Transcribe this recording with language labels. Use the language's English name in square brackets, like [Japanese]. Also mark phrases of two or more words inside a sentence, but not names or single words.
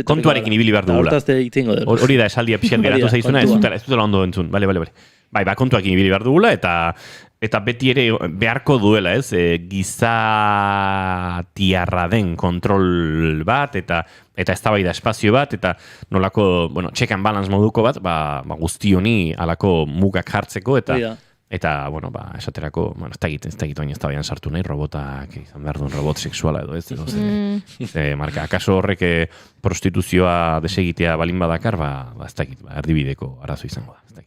[Basque] Kontuarekin ibili behar dugula. Hori da esaldia pixel geratu zaizuna, ez dutela ondo entzun. Bai, kontuarekin ibili behar dugula, eta beti ere beharko duela, ez? Gizatiarra den kontrol bat, eta eztabaida espazio bat, eta nolako, [English] check and balance [Basque] moduko bat, guzti honi alako mugak jartzeko, eta Eta, bueno, esaterako, ez dakit oin ez da baian sartu nahi, robotak izan behar duen robot sexuala edo, ez? Marka, akaso horrek prostituzioa desegitea balin badakar, ez dakit, erdibideko arazo izango da, ez dakit.